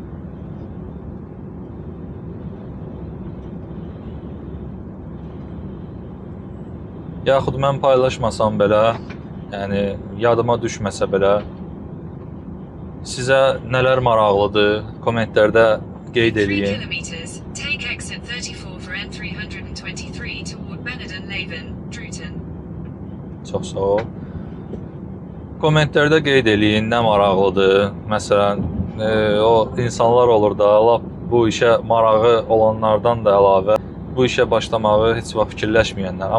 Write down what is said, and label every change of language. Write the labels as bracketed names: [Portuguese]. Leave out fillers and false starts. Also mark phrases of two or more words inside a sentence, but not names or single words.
[Azerbaijani] Yaxud mən paylaşmasam belə, yəni yadıma düşməsə belə, sizə nələr maraqlıdır, kommentlərdə qeyd 3 eləyin. [English] kilometers, take exit 34 for N323 toward Benenden Leven, Druten. [Azerbaijani] Çox sağ ol. Kommentlərdə qeyd eləyin, nə maraqlıdır. Məsələn, o insanlar olur da, lap bu işə marağı olanlardan da əlavə bu işə başlamağı heç vaxt fikirləşməyənlər.